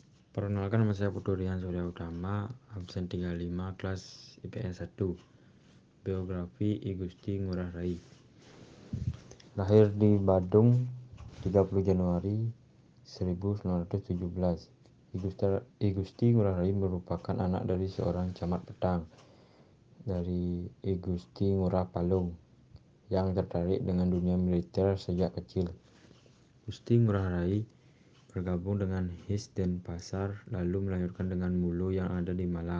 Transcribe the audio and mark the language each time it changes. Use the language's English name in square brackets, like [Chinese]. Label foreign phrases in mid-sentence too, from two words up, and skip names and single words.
[Indonesian] Perkenalkan, nama saya Puturian Surya Utama, absen 35, kelas IPS 1. Biografi I Gusti Ngurah Rai. Lahir di Badung 30 Januari 1917. I Gusti Ngurah Rai merupakan anak dari seorang camat pedang dari I Gusti Ngurah Palung yang tertarik dengan dunia militer sejak kecil. Gusti Ngurah Rai bergabung dengan His Denpasar lalu melanjutkan dengan Mulu yang ada di Malang.